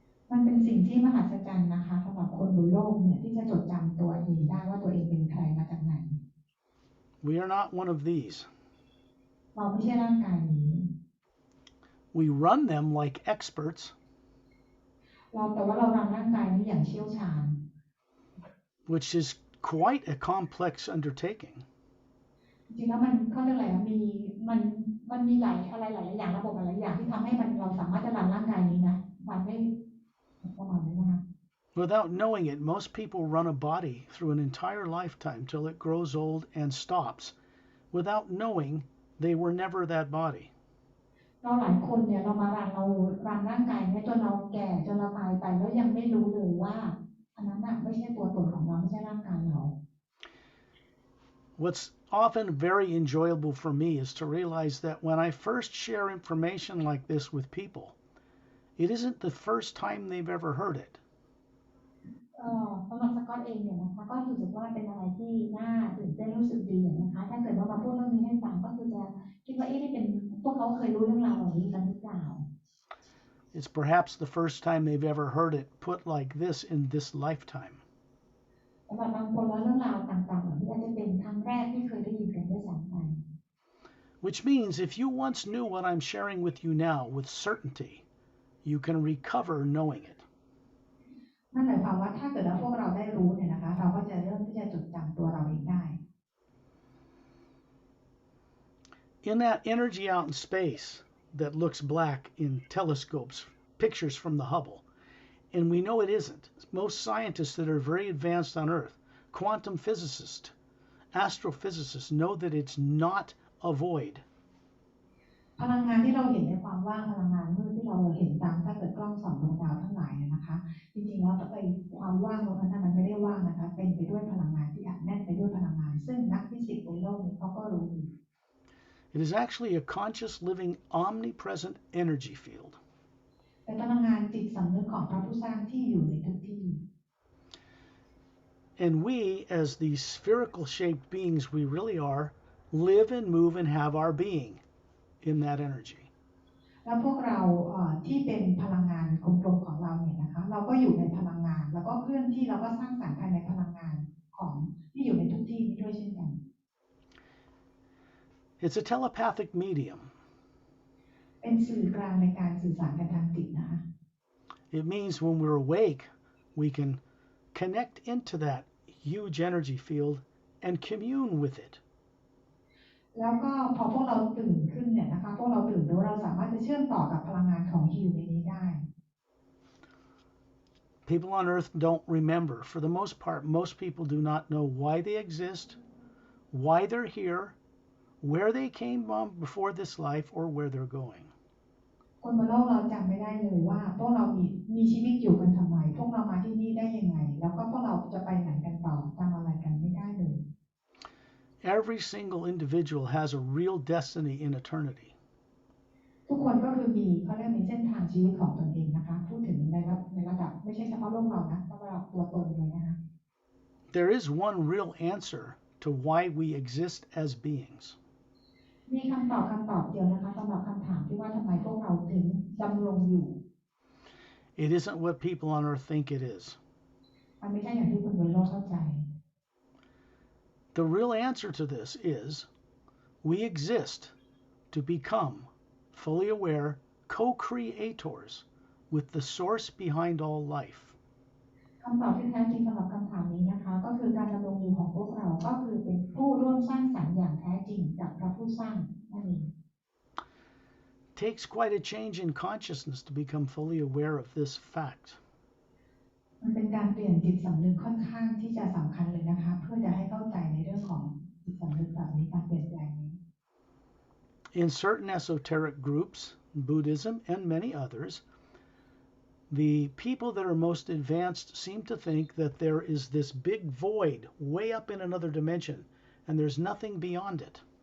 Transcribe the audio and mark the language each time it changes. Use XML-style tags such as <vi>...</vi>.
<th>มันเป็นสิ่งที่มหัศจรรย์นะคะสำหรับคนบนโลกเนี่ยที่จะจดจำตัวเองได้ว่าตัวเองเป็นใครมาจากไหน</th> <en>We are not one of these.</en> <th>เราไม่ใช่ร่างกายนี้</th> <en>We run them like experts.</en> <th>แต่ว่าเรารันร่างกายนี้อย่างเชี่ยวชาญ</th> <en>Which is quite a complex undertaking.</en> <th>จริงๆแล้วมันเขาเรียกอะไรมันมีหลายอย่างระบบหลายอย่างที่ทำให้เราสามารถจะรันร่างกายนี้นะมันไม่ประมาณนี้นะคะ</th> <en>Without knowing it, most people run a body through an entire lifetime till it grows old and stops, without knowing they were never that body.</en> <th>เราหลายคนเนี่ยเรารันร่างกายเนี่ยจนเราแก่จนเราตายไปแล้วยังไม่รู้เลยว่าอันนั้นน่ะไม่ใช่ตัวตนของเราไม่ใช่ร่างกายเรา</th> <en>What's often very enjoyable for me is to realize that when I first share information like this with people, it isn't the first time they've ever heard it.</en> <th>สำหรับสกอตเองเนี่ยนะคะก็รู้สึกว่าเป็นอะไรที่น่าตื่นเต้นรู้สึกดีนะคะถ้าเกิดว่ามาพูดเรื่องนี้ให้ฟังก็คือจะคิดว่านี่เป็นพวกเขาเคยรู้เรื่องราวเหล่านี้กันหรือเปล่า</th> <en>It's perhaps the first time they've ever heard it put like this in this lifetime.</en> <th>สำหรับบางคนแล้วเรื่องราวต่างๆเหล่านี้อาจจะเป็นครั้งแรกที่เคยได้ยินกันด้วยซ้ำไป</th> <en>Which means if you once knew what I'm sharing with you now with certainty, you can recover knowing it.</en> <th>นั่นหมายความว่าถ้าเกิดว่าพวกเราได้รู้เนี่ยนะคะเราก็จะเริ่มที่จะจดจำตัวเราเองได้</th> <en>In that energy out in space that looks black in telescopes, pictures from the Hubble, and we know it isn't. Most scientists that are very advanced on Earth, quantum physicists, astrophysicists, know that it's not a void.</en> <th>พลังงานที่เราเห็นในความว่างพลังงานมืดที่เราเห็นตามถ้าเกิดกล้องส่องดวงดาวทั้งหลายเนี่ยนะคะจริงๆแล้วความว่างตรงนั้นมันไม่ได้ว่างนะคะเป็นไปด้วยพลังงานที่อัดแน่นไปด้วยพลังงานซึ่งนักฟิสิกส์บนโลกนี้เขาก็รู้</th> <en>It is actually a conscious, living, omnipresent energy field.</en> <th>เป็นพลังงานจิตสำนึกของพระผู้สร้างที่อยู่ในทุกที่</th> <en>And we, as the spherical shaped beings we really are, live and move and have our being in that energy.</en> <th>แล้วพวกเราที่เป็นพลังงานกลมๆของเราเนี่ยนะคะเราก็อยู่ในพลังงานแล้วก็เคลื่อนที่เราก็สร้างสรรค์ภายในพลังงานของที่อยู่ในทุกที่นี้ด้วยเช่นกัน</th> <en>It's a telepathic medium.</en> <th>เป็นสื่อกลางในการสื่อสารกันทางจิตนะคะ</th> <en>It means when we're awake, we can connect into that huge energy field and commune with it.</en> <th>แล้วก็พอพวกเราตื่นขึ้นเนี่ยนะคะพวกเราตื่นรู้เราสามารถจะเชื่อมต่อกับพลังงานของฮิวในนี้ได้</th> <en>People on Earth don't remember. For the most part, most people do not know why they exist, why they're here, where they came from before this life, or where they're going.</en> <th>คนบนโลกเราจำไม่ได้เลยว่าพวกเรามีชีวิตอยู่กันทำไมพวกเรามาที่นี่ได้ยังไงแล้วก็พวกเราจะไปไหนกันต่อจำอะไรกันไม่ได้เลย</th> <en>Every single individual has a real destiny in eternity.</en> <th>ทุกคนก็คือเขาเรียกมีเส้นทางชีวิตของตนเองนะคะพูดถึงในระดับไม่ใช่เฉพาะโลกเรานะระดับตัวตนเลยนะคะ</th> <en>There is one real answer to why we exist as beings.</en> <th>มีคำตอบเดียวนะคะสำหรับคำถามที่ว่าทำไมพวกเราถึงดำรงอยู่</th> <en>It isn't what people on Earth think it is.</en> <th>มันไม่ใช่อย่างที่คนบนโลกเข้าใจ</th> <en>The real answer to this is we exist to become fully aware co-creators with the source behind all life.</en> <th>คำตอบที่แท้จริงสำหรับคำถามนี้นะคะก็คือการดำรงอยู่ของพวกเราก็คือเป็นผู้ร่วมสร้างสรรค์อย่างแท้จริงกับพระผู้สร้างนั่นเอง</th> <en>It takes quite a change in consciousness to become fully aware of this fact.</en> <th>มันเป็นการเปลี่ยนจิตสำนึกค่อนข้างที่จะสำคัญเลยนะคะเพื่อจะให้เข้าใจในเรื่องของจิตสำนึกแบบนี้การเปลี่ยนแปลงนี้</th> <en>In certain esoteric groups, Buddhism and many others, the people that are most advanced seem to think that there is this big void way up in another dimension and there's nothing beyond it.</en>